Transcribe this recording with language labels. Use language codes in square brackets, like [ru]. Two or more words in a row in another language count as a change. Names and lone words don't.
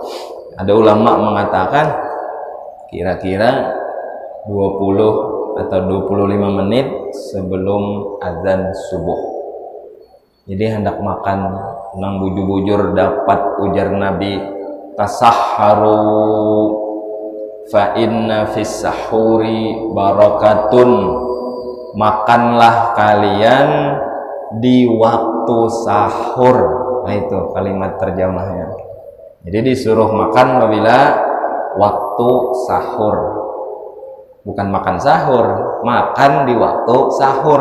[id] Ada ulama mengatakan kira-kira 20 atau 25 menit sebelum azan subuh. [bjn] Jadi hendak makan nang bujur-bujur dapat, ujar Nabi, [ar] تسحروا فإن في السحور بركة, [id] makanlah kalian di waktu sahur. Nah itu kalimat terjemahnya. Jadi disuruh makan apabila waktu sahur, bukan makan sahur, makan di waktu sahur.